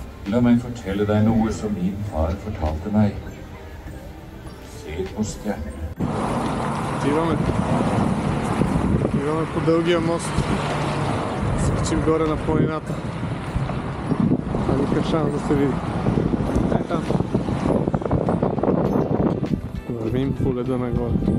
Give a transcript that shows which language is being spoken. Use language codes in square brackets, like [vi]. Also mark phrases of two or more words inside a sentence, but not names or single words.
[no] La meg fortelle deg noe som min far fortalte meg. Se på stjerner. [bg] Отиваме по дългия мост. Скачим горе на планината. А никакъв шанс да се види. Е там. Вървим по леда нагоре.